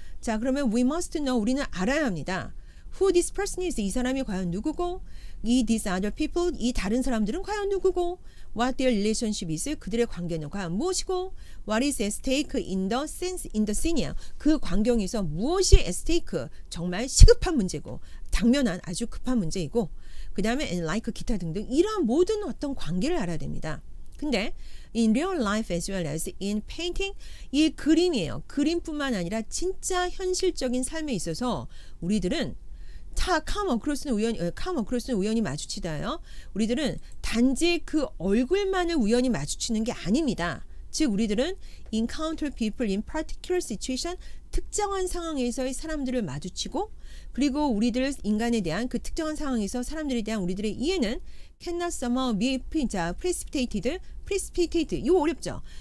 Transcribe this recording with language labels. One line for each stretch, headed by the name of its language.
Korean: 자, 그러면
English: we must know,
Korean: 우리는 알아야 합니다.
English: Who this person is,
Korean: 이 사람이 과연 누구고, 이
English: these other people,
Korean: 이 다른 사람들은 과연 누구고,
English: what their relationship is,
Korean: 그들의 관계는 과연 무엇이고,
English: what is at stake in the scene,
Korean: 그 광경에서 무엇이 at stake, 정말 시급한 문제고 당면한 아주 급한 문제이고, 그 다음에
English: and like
Korean: 기타 등등 이러한 모든 어떤 관계를 알아야 됩니다. 근데
English: in real life as well as in painting,
Korean: 이 그림이에요. 그림뿐만 아니라 진짜 현실적인 삶에 있어서 우리들은
English: come across
Korean: 는 우연히 마주치다요. 우리들은 단지 그 얼굴만을 우연히 마주치는 게 아닙니다. 즉 우리들은
English: encounter people in particular situation,
Korean: 특정한 상황에서의 사람들을 마주치고, 그리고 우리들 인간에 대한 그 특정한 상황에서 사람들에 대한 우리들의 이해는
English: cannot somehow be precipitated,
Korean: 이거 어렵죠.